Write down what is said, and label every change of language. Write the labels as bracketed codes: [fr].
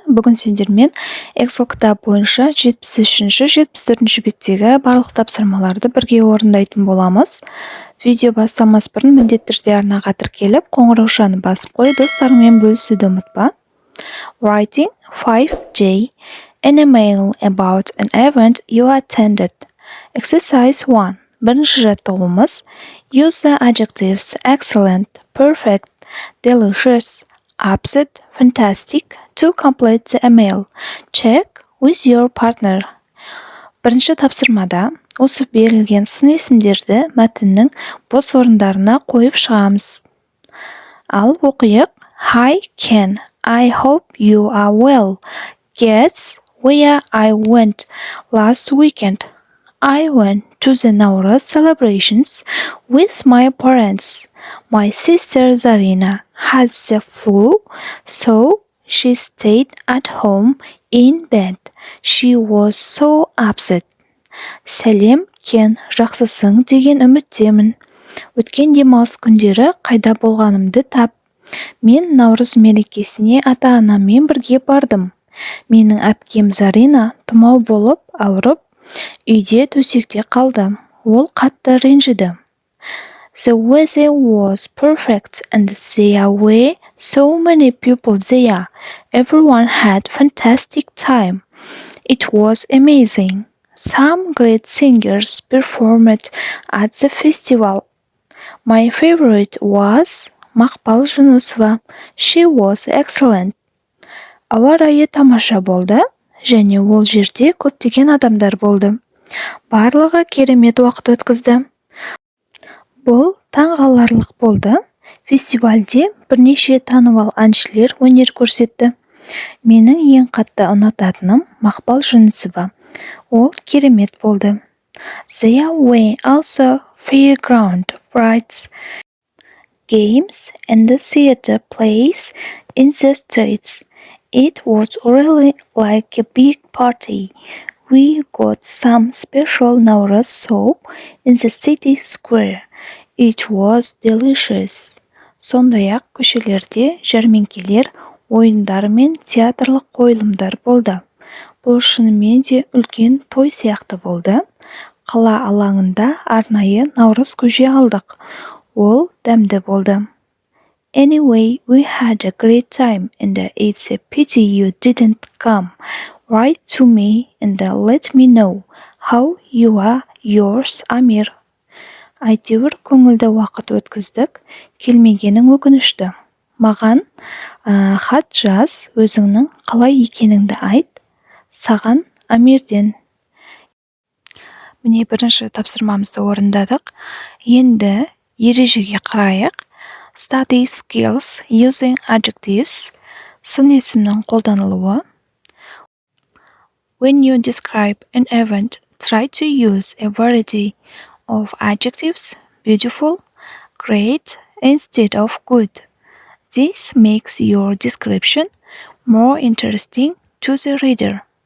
[kk] Бүгін сендермен Excel кітап бойынша 73-74 беттегі барлық тапсырмаларды бірге орындайтын боламыз. Видео бастамас бұрын міндетті түрде арнаға тіркеліп, қоңыраушаны басып қой, достарыңмен бөлісуді ұмытпа. [en] Writing 5J. An email about an event you attended. Exercise 1. [kk] Бірінші жаттығуымыз. [en] Use the adjectives excellent, perfect, delicious, upset, fantastic to complete the email. Check with your partner. [kk] Бірінші тапсырмада осы берілген сын есімдерді мәтіннің бос орындарына қойып шығамыз. Ал оқиық. [en] Hi Ken, I hope you are well. Guess where I went last weekend. I went to the Nowruz celebrations with my parents. My sister Zarina had the flu, so she stayed at home in bed. She was so upset. [kk] Сәлем, Кен, жақсысың деген үміттемін. Өткен демалыс күндері қайда болғанымды тап. Мен Наурыз мерекесіне ата-анаммен бірге бардым. Менің әпкем Зарина тұмау болып ауырып, үйде төсекте қалды. Ол қатты ренжіді. [en] The weather was perfect and there were so many people there. Everyone had fantastic time. It was amazing. Some great singers performed at the festival. My favorite was Мақпал Жүнісова. She was excellent. [kk] Ауа райы тамаша болды, және ол жерде көптеген адамдар болды. Барлығы керемет уақыт өткізді. Бұл таңғаларлық болды. Фестивальде бірнеше танымал әншілер өнер көрсетті. Менің ең қатты ұнататыным Мақпал Жүнісова. Ол керемет болды. [en] There were also fairground rides, games and theater plays in the streets. It was really like a big party. We got some special Nowruz soup in the city square. It was delicious. [kk] Сондай-ақ көшелерде жәрмеңкелер, ойындар мен театрлық қойылымдар болды. Бұл шынымен де үлкен той сияқты болды. Қала алаңында арнайы Наурыз көже алдық. Ол дәмді болды. [en] Anyway, we had a great time and it's a pity you didn't come. Write to me and let me know how you are. Yours, Amir. [kk] Әйтеуір көңілді уақыт өткіздік, келмегенің өкінішті. Маған хат жаз, өзіңнің қалай екеніңді айт. Саған Амирден. Міне бірінші тапсырмамызды орындадық. Енді ережеге қарайық. [en] Study skills using adjectives. [kk] Сын есімнің қолданылуы. [en] When you describe an event, try to use a variety of adjectives, beautiful, great, instead of good. This makes your description more interesting to the reader.